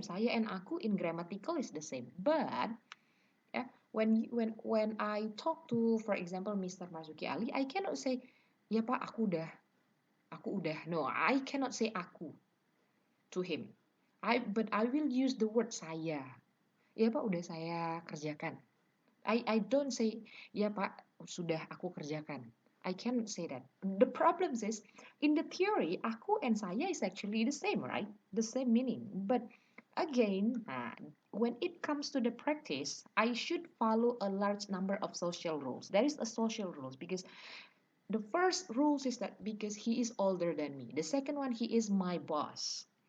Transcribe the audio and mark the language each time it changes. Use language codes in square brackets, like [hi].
[en] Saya and aku in grammatical is the same. But yeah, when I talk to, for example, Mr. [id] Marzuki Ali, [en] I cannot say, [id] ya Pak, aku udah. [en] No, I cannot say aku to him. But I will use the word saya. [id] Ya Pak, udah saya kerjakan. [en] I don't say, [id] ya Pak, sudah aku kerjakan. [en] I cannot say that. The problem is, in the theory, aku and saya is actually the same, right? The same meaning. But again, when it comes to the practice, I should follow a large number of social rules. There is a social rules because the first rules is that because he is older than me. The second one, he is my boss.